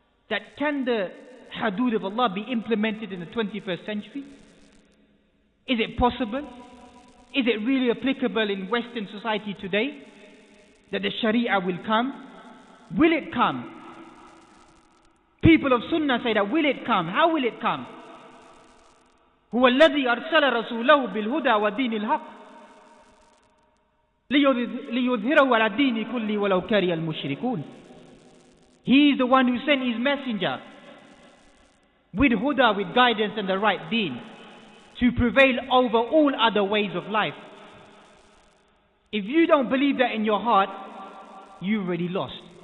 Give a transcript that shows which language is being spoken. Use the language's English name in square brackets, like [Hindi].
[English] That can the hudud of Allah be implemented in the 21st century? Is it possible? Is it really applicable in Western society today that the Sharia will come? Will it come? People of Sunnah say that, will it come? How will it come? [Arabic] هو الذي أرسل رسوله بالهدى ودين الحق ليظهره على الدين كله ولو كره المشركون. [English] He is the one who sent his messenger with huda, with guidance and the right deen, to prevail over all other ways of life. If you don't believe that in your heart, you already lost.